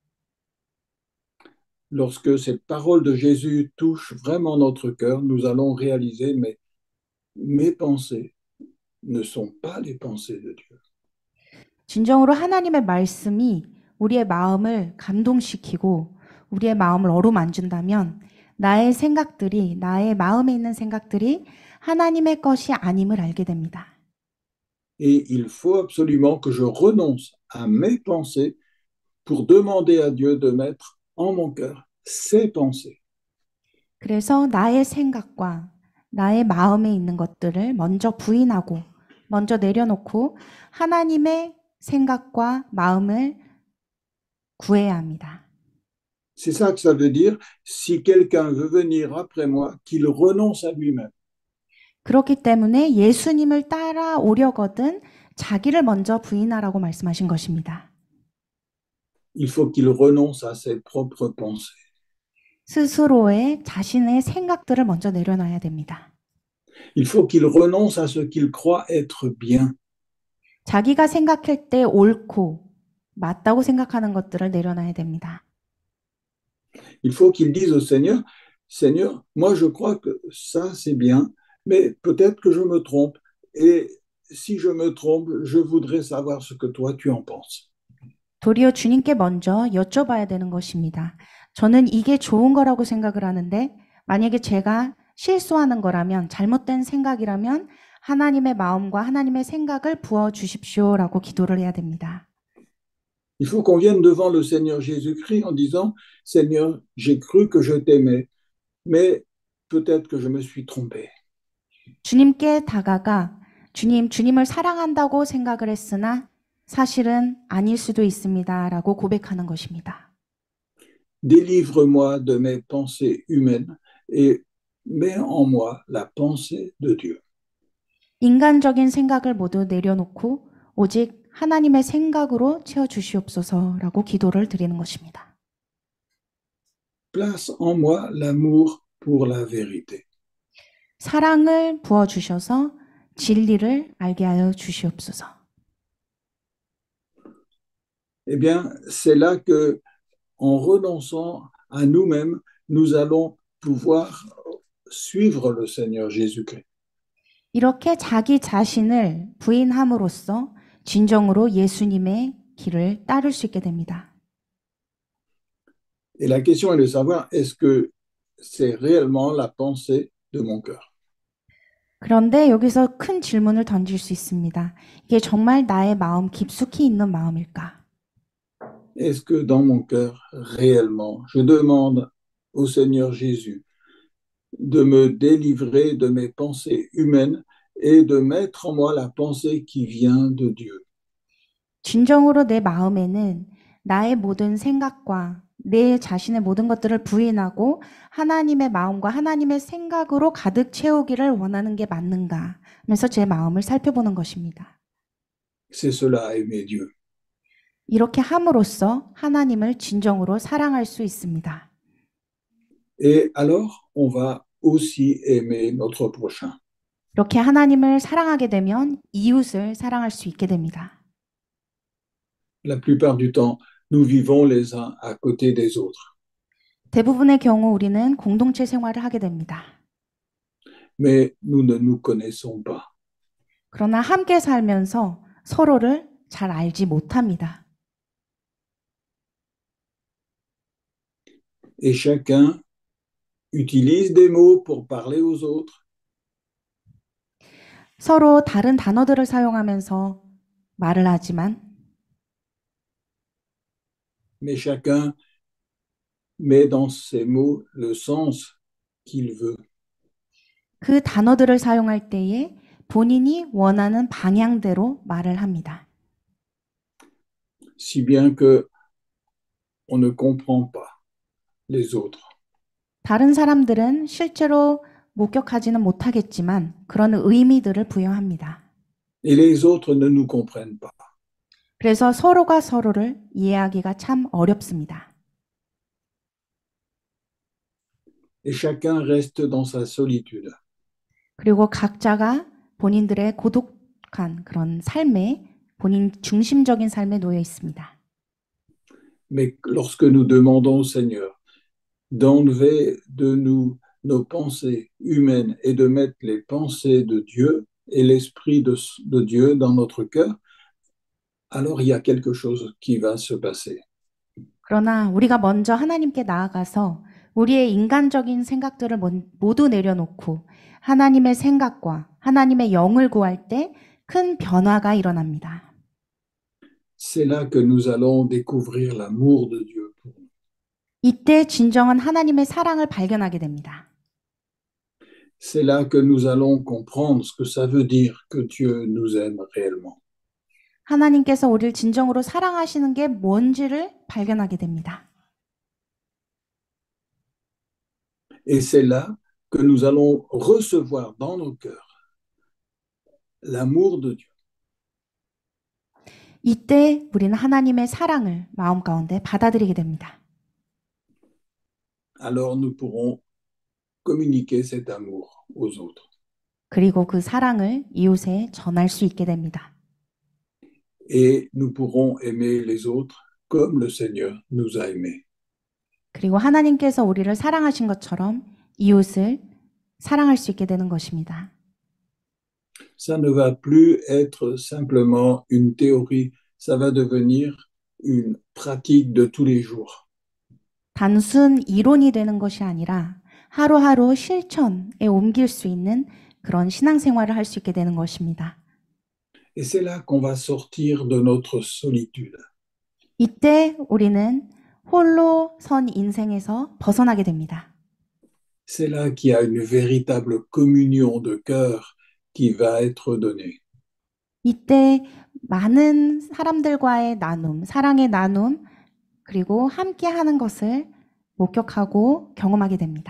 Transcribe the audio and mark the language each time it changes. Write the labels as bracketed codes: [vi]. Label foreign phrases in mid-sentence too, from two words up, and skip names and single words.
[fr] Lorsque cette parole de Jésus touche vraiment notre cœur, nous allons réaliser, mais mes pensées ne sont pas les pensées de Dieu. [ko] 진정으로 하나님의 말씀이 우리의 마음을 감동시키고 우리의 마음을 어루만진다면 나의 생각들이, 나의 마음에 있는 생각들이 하나님의 것이 아님을 알게 됩니다. [fr] Et il faut absolument que je renonce à mes pensées pour demander à Dieu de mettre en mon cœur ses pensées. [ko] 그래서 나의 생각과 나의 마음에 있는 것들을 먼저 부인하고 먼저 내려놓고 하나님의 생각과 마음을 구해야 합니다. [fr] C'est ça que ça veut dire, si quelqu'un veut venir après moi, qu'il renonce à lui-même. [ko] 그렇기 때문에 예수님을 따라오려거든 자기를 먼저 부인하라고 말씀하신 것입니다. [fr] Il faut qu'il renonce à ses propres pensées. [ko] 스스로의 자신의 생각들을 먼저 내려놔야 됩니다. [fr] Il faut qu'il renonce à ce qu'il croit être bien. [ko] 자기가 생각할 때 옳고 맞다고 생각하는 것들을 내려놔야 됩니다. [fr] Il faut qu'il dise au Seigneur, Seigneur, moi je crois que ça c'est bien, mais peut-être que je me trompe. Et si je me trompe, je voudrais savoir ce que toi tu en penses. [ko] 도리어 주님께 먼저 여쭤봐야 되는 것입니다. 저는 이게 좋은 거라고 생각을 하는데 만약에 제가 실수하는 거라면 잘못된 생각이라면 하나님의 마음과 하나님의 생각을 부어 주십시오라고 기도를 해야 됩니다. [fr] Il faut qu'on vienne devant le Seigneur Jésus-Christ en disant, Seigneur, j'ai cru que je t'aimais, mais peut-être que je me suis trompé. [ko] 주님께 다가가 주님을 사랑한다고 생각을 했으나 사실은 아닐 수도 있습니다라고 고백하는 것입니다. [fr] Délivre-moi de mes pensées humaines et mets en moi la pensée de Dieu. [ko] 인간적인 생각을 모두 내려놓고 오직 하나님의 생각으로 채워 주시옵소서라고 기도를 드리는 것입니다. [fr] Place en moi l'amour pour la vérité. [ko] 사랑을 부어 주셔서 진리를 알게 하여 주시옵소서. [fr] Eh bien, c'est là que, en renonçant à nous-mêmes, nous allons pouvoir suivre le Seigneur Jésus-Christ. [ko] 이렇게 자기 자신을 부인함으로써 진정으로 예수님의 길을 따를 수 있게 됩니다. [fr] Et la question est de savoir, est-ce que c'est réellement la pensée de mon cœur? [ko] 그런데 여기서 큰 질문을 던질 수 있습니다. 이게 정말 나의 마음 깊숙이 있는 마음일까? [fr] Est-ce que dans mon cœur, réellement, je demande au Seigneur Jésus de me délivrer de mes pensées humaines et de mettre en moi la pensée qui vient de Dieu? [ko] 진정으로 내 마음에는 나의 모든 생각과 내 자신의 모든 것들을 부인하고 하나님의 마음과 하나님의 생각으로 가득 채우기를 원하는 게 맞는가 하면서 제 마음을 살펴보는 것입니다. [fr] C'est cela, aimer Dieu. [ko] 이렇게 함으로써 하나님을 진정으로 사랑할 수 있습니다. [fr] Et alors, on va aussi aimer notre prochain. [ko] 이렇게 하나님을 사랑하게 되면 이웃을 사랑할 수 있게 됩니다. [fr] La plupart du temps, nous vivons les uns à côté des autres. [ko] 대부분의 경우 우리는 공동체 생활을 하게 됩니다. [fr] Mais nous ne nous connaissons pas. [ko] 그러나 함께 살면서 서로를 잘 알지 못합니다. [fr] Et chacun utilise des mots pour parler aux autres, [ko] 서로 다른 단어들을 사용하면서 말을 하지만 [fr] mais chacun met dans ses mots le sens qu'il veut. [ko] 그 단어들을 사용할 때에 본인이 원하는 방향대로 말을 합니다. [fr] Si bien que on ne comprend pas les autres. [ko] 다른 사람들은 실제로 목격하지는 못하겠지만 그런 의미들을 부여합니다. [fr] Et les autres ne nous comprennent pas. [ko] 그래서 서로가 서로를 이해하기가 참 어렵습니다. [fr] Et chacun reste dans sa solitude. [ko] 그리고 각자가 본인들의 고독한 그런 삶에 본인 중심적인 삶에 놓여 있습니다. [fr] Mais lorsque nous demandons au Seigneur d'enlever de nous nos pensées humaines et de mettre les pensées de Dieu et l'Esprit de Dieu dans notre cœur, alors il y a quelque chose qui va se passer. [ko] 그러나 우리가 먼저 하나님께 나아가서 우리의 인간적인 생각들을 모두 내려놓고 하나님의 생각과 하나님의 영을 구할 때 큰 변화가 일어납니다. [fr] C'est là que nous allons découvrir l'amour de Dieu pour nous. [ko] 이때 진정한 하나님의 사랑을 발견하게 됩니다. [fr] C'est là que nous allons comprendre ce que ça veut dire que Dieu nous aime réellement. [ko] 하나님께서 우리를 진정으로 사랑하시는 게 뭔지를 발견하게 됩니다. [fr] Et c'est là que nous allons recevoir dans nos cœurs l'amour de Dieu. [ko] 이때 우리는 하나님의 사랑을 마음 가운데 받아들이게 됩니다. [fr] Alors nous pourrons communiquer cet amour aux autres. [ko] 그리고 그 사랑을 이웃에 전할 수 있게 됩니다. [fr] Et nous pourrons aimer les autres comme le Seigneur nous a aimés. [ko] 그리고 하나님께서 우리를 사랑하신 것처럼 이웃을 사랑할 수 있게 되는 것입니다. [fr] Ça ne va plus être simplement une théorie, ça va devenir une pratique de tous les jours. [ko] 단순 이론이 되는 것이 아니라 하루하루 실천에 옮길 수 있는 그런 신앙생활을 할 수 있게 되는 것입니다. [fr] Et c'est là qu'on va sortir de notre solitude. [ko] 이때 우리는 홀로 선 인생에서 벗어나게 됩니다. [fr] C'est là qu'il y a une véritable communion de cœur qui va être donnée. [ko] 이때 많은 사람들과의 나눔, 사랑의 나눔, 그리고 함께 하는 것을 목격하고 경험하게 됩니다.